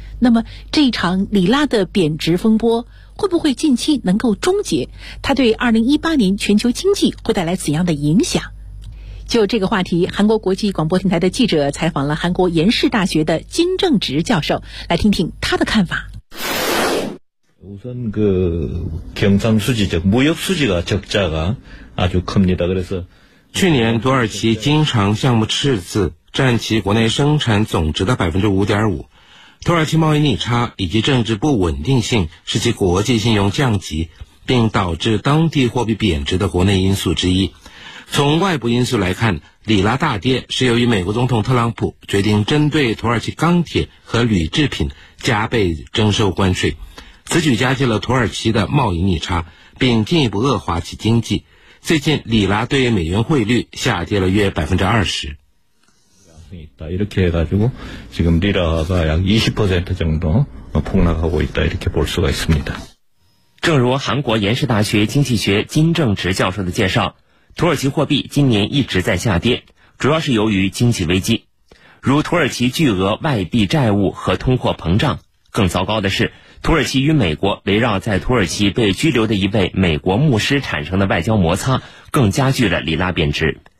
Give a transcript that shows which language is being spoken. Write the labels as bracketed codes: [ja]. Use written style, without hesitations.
[zh] 那么这一场里拉的贬值风波会不会近期能够终结？它对2018年全球经济会带来怎样的影响？就这个话题，韩国国际广播电台的记者采访了韩国延世大学的金正直教授，来听听他的看法。 [ko] 우선그경상수지적무역수지가적자가아주큽니다그래서 [zh] 去年土耳其经常项目赤字，占其国内生产总值的5.5%。土耳其贸易逆差以及政治不稳定性是其国际信用降级，并导致当地货币贬值的国内因素之一。从外部因素来看，里拉大跌是由于美国总统特朗普决定针对土耳其钢铁和铝制品加倍征收关税，此举加剧了土耳其的贸易逆差，并进一步恶化其经济。最近里拉对美元汇率下跌了约 20%。 [ko] 이렇게해가지고지금리라가약 20% 정도폭락하고있다이렇게볼수가있습니다 [zh] 正如韩国延世大学经济学金正植教授的介绍，土耳其货币今年一直在下跌，主要是由于经济危机，如土耳其巨额外币债务和通货膨胀。更糟糕的是，土耳其与美国围绕在土耳其被拘留的一位美国牧师产生的外交摩擦，更加剧了里拉贬值。